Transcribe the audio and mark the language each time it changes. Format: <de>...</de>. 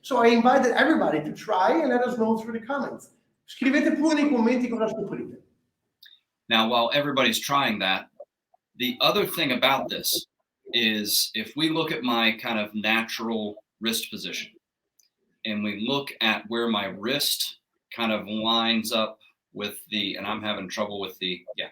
<en>So I invited everybody to try and let us know through the comments.</en> <it>Scrivete pure nei commenti cosa scoprite.</it> <en>Now, while everybody's trying that, the other thing about this is if we look at my kind of natural wrist position and we look at where my wrist kind of lines up with the, and I'm having trouble with the,</en>